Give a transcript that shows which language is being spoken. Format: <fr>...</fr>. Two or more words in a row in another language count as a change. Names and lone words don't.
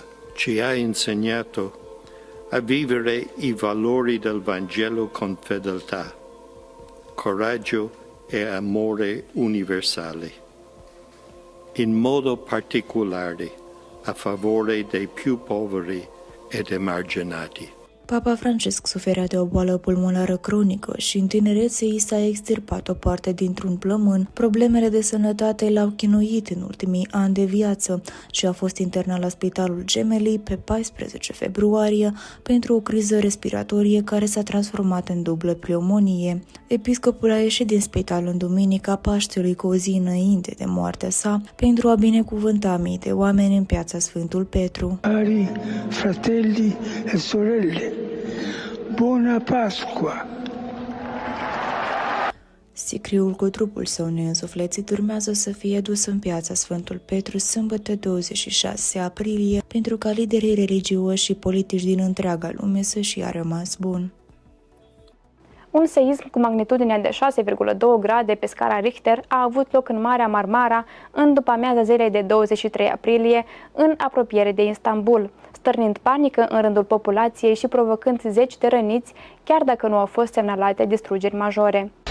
<it>Ci ha insegnato a vivere i valori del Vangelo con fedeltà, coraggio e amore universale, in modo particolare a favore dei più poveri ed emarginati.</it> <ro>Papa Francisc suferea de o boală pulmonară cronică și în tinerețe i s-a extirpat o parte dintr-un plămân. Problemele de sănătate l-au chinuit în ultimii ani de viață și a fost internat la Spitalul Gemelli pe 14 februarie pentru o criză respiratorie care s-a transformat în dublă pneumonie. Episcopul a ieșit din spital în Duminica Paștelui cu o zi înainte de moartea sa pentru a binecuvânta mii de oameni în piața Sfântul Petru.</ro> <it>Cari fratelli e sorelle, Buona Pasqua!</it> <ro>Sicriul cu trupul său neînsuflețit urmează să fie dus în piața Sfântul Petru sâmbătă 26 aprilie pentru ca liderii religioși și politici din întreaga lume să-și ia rămas bun. Un seism cu magnitudinea de 6,2 grade pe scara Richter a avut loc în Marea Marmara în după-amiaza zilei de 23 aprilie, în apropiere de Istanbul, stârnind panică în rândul populației și provocând zeci de răniți, chiar dacă nu au fost semnalate distrugeri majore.</ro>